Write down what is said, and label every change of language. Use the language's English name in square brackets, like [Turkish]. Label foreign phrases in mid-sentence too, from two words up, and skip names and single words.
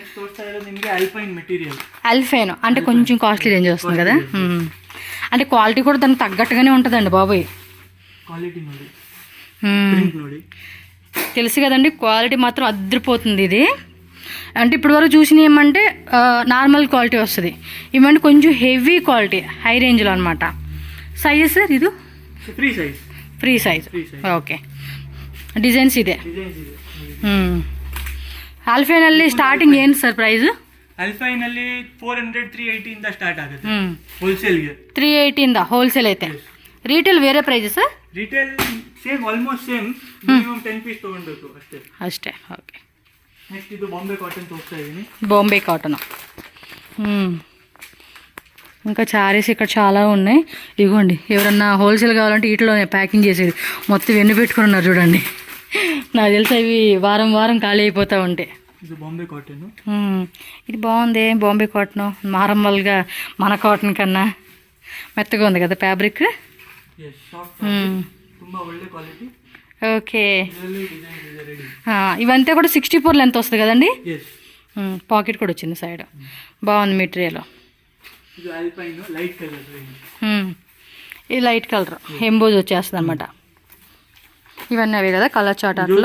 [Telugu] అల్ఫైన్ అంటే కొంచెం [English] costly range [Telugu] వస్తుంది కదా అంటే క్వాలిటీ కూడా దానికి తగ్గట్టుగానే ఉంటుందండి బాబోయ్ తెలుసు కదండి క్వాలిటీ మాత్రం అద్దరిపోతుంది ఇది అంటే ఇప్పుడు వరకు చూసిన ఏమంటే [English] normal quality [Telugu] వస్తుంది ఇవంటే కొంచెం [English] heavy quality high range-lo [Telugu] అనమాట సైజెస్ సార్ ఇది [Kannada] ಫ್ರೀ ಸೈಜ್ ಓಕೆ ಡಿಸೈನ್ಸ್ ಇದೆ ಅಲ್ಫೈನಲ್ಲಿ ಸ್ಟಾರ್ಟಿಂಗ್ ಏನು ಸರ್ ಪ್ರೈಸ್ ಅಲ್ಫೈನಲ್ಲಿ 400 380 ಇಂದ ಸ್ಟಾರ್ಟ್ ಆಗುತ್ತೆ ಹೋಲ್ಸೇಲ್ಗೆ 380 ಇಂದ ಹೋಲ್ಸೇಲ್ ಐತೆ [Telugu] రీటೇಲ್ వేరే ప్రైజెస్? [English] retail same, almost same. minimum [Kannada] 10 ಪೀಸ್ ತೊಗೊಳ್ಬೇಕು ಅಷ್ಟೇ. ಅಷ್ಟೇ, ಓಕೆ. ನೆಕ್ಸ್ಟ್ ಇದು ಬಾಂಬೆ ಕಾಟನ್ ತೋರಿಸ್ತಾ ಇದ್ದೀನಿ. [Telugu] బాంబే కాటన్. ఇంకా శారీస్ ఇక్కడ చాలా ఉన్నాయి. ఇదిగోండి, ఎవరన్నా హోల్సేల్ కావాలంటే వీటిలోనే ప్యాకింగ్ చేసేది. మొత్తం ఎన్ని పెట్టుకుని ఉన్నారు చూడండి. నాకు తెలిసి అవి వారం వారం ఖాళీ అయిపోతూ ఉంటాయి. ఇది బాంబే కాటన్. ఇది బాగుంది, బాంబే కాటన్. నార్మల్గా మన కాటన్ కన్నా మెత్తగా ఉంది కదా ఫ్యాబ్రిక్. [Kannada] ತುಂಬಾ ಒಳ್ಳೆ ಕ್ವಾಲಿಟಿ. [Telugu] ఓకే. ఇవంతా కూడా 64 లెంత్ వస్తుంది కదండి. పాకెట్ కూడా వచ్చింది సైడ్. బాగుంది మెటీరియల్. ఇది [English] light colour emboss [Telugu] వచ్చేస్తుంది అనమాట. ఇవన్నీ అవే కదా [English] colour chart [Telugu] అట్లా.